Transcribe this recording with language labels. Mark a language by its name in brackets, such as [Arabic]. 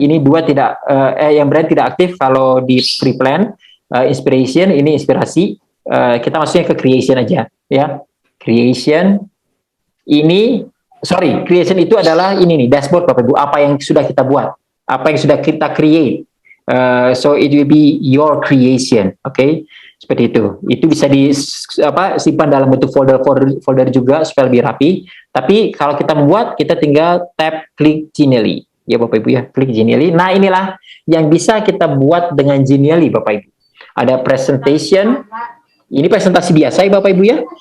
[Indonesian] Ini dua tidak, yang brand tidak aktif kalau di pre-plan. Inspiration ini inspirasi. Kita maksudnya ke creation aja, ya. Creation ini, creation itu adalah ini nih dashboard Bapak Ibu. Apa yang sudah kita buat, apa yang sudah kita create. [English] So it will be your creation, okay? [Indonesian] Seperti itu. Itu bisa simpan dalam bentuk folder juga supaya lebih rapi. Tapi kalau kita membuat, kita tinggal klik Genially. Ya Bapak Ibu ya, klik Genially. Nah inilah yang bisa kita buat dengan Genially Bapak Ibu. Ada presentation. Ini presentasi biasa ya Bapak Ibu ya.